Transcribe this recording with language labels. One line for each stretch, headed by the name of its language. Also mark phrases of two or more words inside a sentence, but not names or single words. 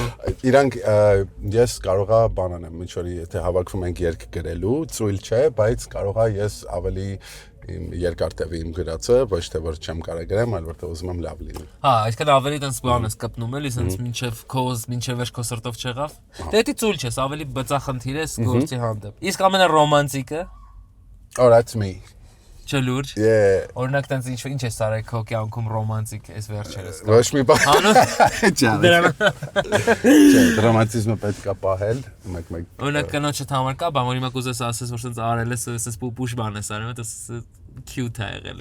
Armenian: Իրանք ես կարողա բան անեմ, ինչ որ եթե հավաքվում ենք երգ գրելու, ծույլ չէ, բայց կարողա ես ավելի իմ երկար տևի իմ գրածը, ոչ թե որ չեմ կարող գրեմ, այլ որտեղ ուզում եմ լավ լինի։ Հա, այսքան ավելի տենց բան ես կպնում էլի, սենց մինչև վերջ քո սրտով չեղավ։ Դե դի ծույլ չես, ավելի բծախնդիր ես գործի հանդեպ։ Իսկ ամենառոմանտիկը։
English: Oh, that's me.
Armenian: Չէ լուրջ։
English: Yeah.
Armenian: Օրինակ տենց ինչ է սարել քո կյանքում ռոմանտիկ այս վերջերս։ Ոչ մի բան։ Հանո։ Չէ, ռոմանտիզմը պետք է պահել, մեկ։ Օրինակ կնոջդ համար կա, բան որ հիմա կուզես ասես որ սենց արել ես, սենց պուպուշ բան ես արել, դա cute է եղել։